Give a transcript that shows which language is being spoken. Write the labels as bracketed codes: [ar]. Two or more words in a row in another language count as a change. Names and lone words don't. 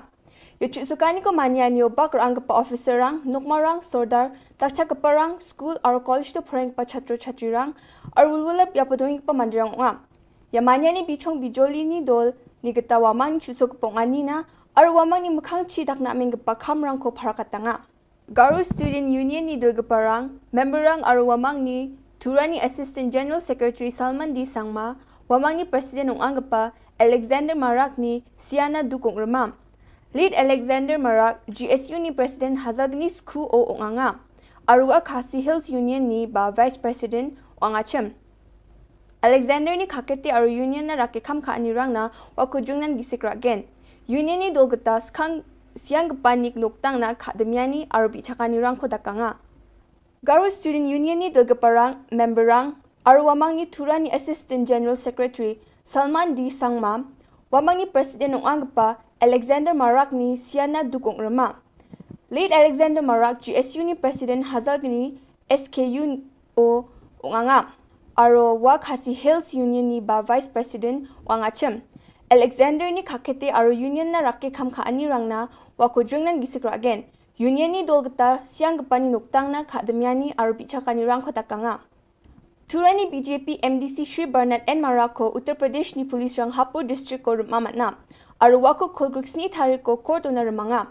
[grt] Ya Chusukaniko Manyani o Bakar Angapa Officer Rang, Nukmarang, Sordar, Takchakaparang, School Aro College to Prang Pa Chatro Chatirang, Aro Wululap Yapadong Pa Mandrang Nga. Ya Manyani Bichong Bijoli ni Dol, Nigata Wamang Chusok Ponganina, Aro Wamang ni Mukangchi Dakna Mingapa Kamrang ko Parakatanga. Garu Student Union ni Dilgaparang, Memberang Aro Wamang ni Turani [en] Assistant General Secretary [grt] Salman D. Sangma, Wamang ni President ng Angapa, Alexander Marak ni Siana Dukong Ramam. Lead Alexander Marak, GSU ni President Hazagni Sku o Onganga. Arua Khasi Hills Union ni ba [en] Vice President [grt] Ongachem. Alexander ni Kakete Aru Union na Rakekam Ka Anirang na Wakujungnan Gisikragen. Union ni Dolgatas Kang Siang Panik Noktang na Akademyani Aru Bichakanirang Kodakanga. Garu Student Union ni Dilgaparang, Memberang, Aru Wamang ni Turani [en] Assistant General Secretary [grt] Salman D. Sangma, Wamang ni President ng Angapa, Alexander Marak ni Siana Dukong Rama. Lead Alexander Marak, GSU ni President Hazagni SKU o Unganga. Aro Khasi Hills Union ni ba [en] Vice President [grt] Wangachem. Alexander ni Kakete Aro Union na Rakekam Ka Anirang na Wakujungnan Gisikragen. Union ni Dolgata Siang Gapani Nuktang na Akademyani Aro Bichakanirang Kodakanga. Turani BJP MDC Shri Bernard N. Marako, Uttar Pradesh ni Police Rang Hapur District ko Mamat na. Aro Wako Kulgruksni Tariko Court na Ramanga.